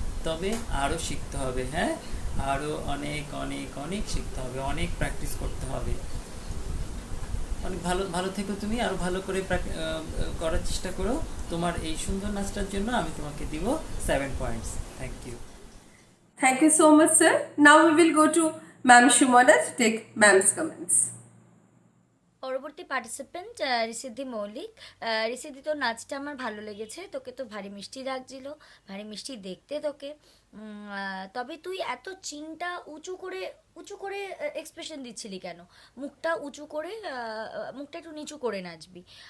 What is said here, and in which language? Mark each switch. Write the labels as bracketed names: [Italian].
[Bangla] তবে আরও শিখতে হবে, হ্যাঁ, আরও অনেক অনেক অনেক শিখতে হবে, অনেক প্র্যাকটিস করতে হবে। অনেক ভালো ভালো থেকো তুমি, আরও ভালো করে করার চেষ্টা করো। তোমার এই সুন্দর নাচটার জন্য আমি তোমাকে দিব 7 points. [English] Thank you. Thank you so much, sir. Now we will go to Ma'am Shumana to take Ma'am's comments. [Bangla] পরবর্তী পার্টিসিপেন্ট ঋষিদ্ধি মৌলিক। ঋষিদ্ধি, তোর নাচটা আমার ভালো লেগেছে, তোকে তো ভারী মিষ্টি লাগছিল, ভারী মিষ্টি দেখতে তোকে। তবে তুই এত চিনটা উঁচু করে এক্সপ্রেশন দিচ্ছিলি কেন? মুখটা উঁচু করে, মুখটা একটু নিচু করে নাচবি।